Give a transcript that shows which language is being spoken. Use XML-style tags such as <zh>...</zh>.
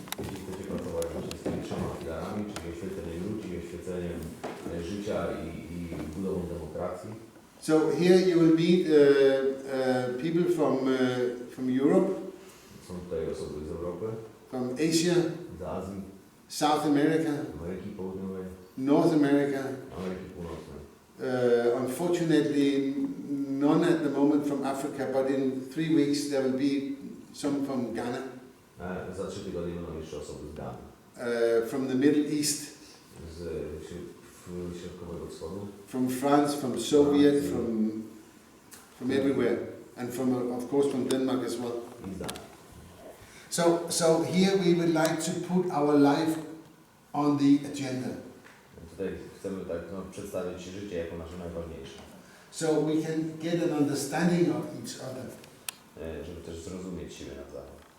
<pl>jeśli chcecie pracować właśnie z tymi 3 filarami, czyli oświeceniem ludzi, oświeceniem życia i budową demokracji.</pl> <en>So here you will meet people from Europe,</en> <pl>Są tutaj osoby z Europy,</pl> <en>from Asia,</en> <pl>z Azji,</pl> <en>South America,</en> <pl>Ameryki Południowej,</pl> <en>North America.</en> <pl>Ameryki Północnej.</pl> <en>Unfortunately, none at the moment from Africa, but in 3 weeks there will be some from Ghana,</en> <pl>Za 3 tygodnie będą jeszcze osoby z Danii,</pl> <en>from the Middle East,</en> <pl>z środkowego wschodu,</pl> <en>from France, from Soviet, from everywhere, and of course from Denmark as well.</en> <pl>i z Danii.</pl> <en>So here we would like to put our life on the agenda,</en> <pl>Tutaj chcemy tak przedstawić życie jako nasze najważniejsze,</pl> <en>so we can get an understanding of each other.</en> <pl>Żeby też zrozumieć siebie nawzajem.</pl>